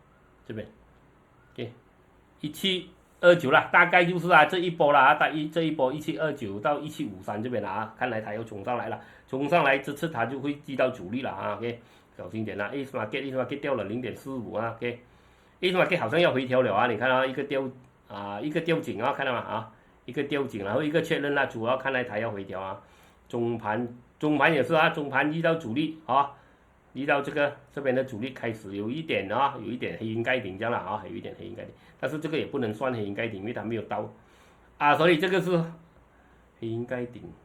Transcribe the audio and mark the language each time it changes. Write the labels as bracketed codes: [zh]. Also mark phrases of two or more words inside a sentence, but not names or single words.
[zh] 這邊 OK 1729 了，大概就是這一波了這一波1729到1753這邊了看來它要衝上來了，衝上來這次它就會遇到阻力了OK， 小心點Ace Market 掉了0.45OK， Ace Market 好像要回調了你看一個吊頸看到嗎一個吊頸，然後一個確認主要看來它要回調中盤也是中盤遇到阻力遇到這邊的阻力開始有一點啊，有一點黑鷹蓋頂這樣了啊，有一點黑鷹蓋頂，但是這個也不能算黑鷹蓋頂，因為它沒有到啊，所以這個是黑鷹蓋頂，